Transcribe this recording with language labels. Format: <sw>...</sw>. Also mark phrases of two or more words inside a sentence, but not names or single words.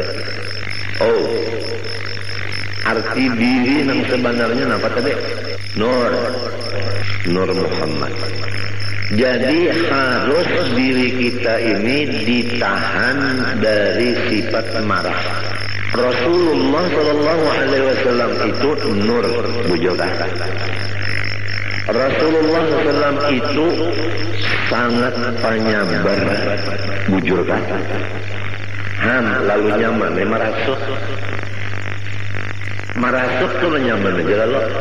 <id>Oh, arti diri yang sebenarnya apa tadi? Nur Muhammad. Jadi harus diri kita ini ditahan dari sifat marah. Rasulullah</id> <ar>صلى الله عليه وسلم</ar> <id>itu nur, bujurah. Rasulullah SAW itu sangat penyabar, bujurah. Lalu nyaman, marasuk tuh nyaman aja lo.</id>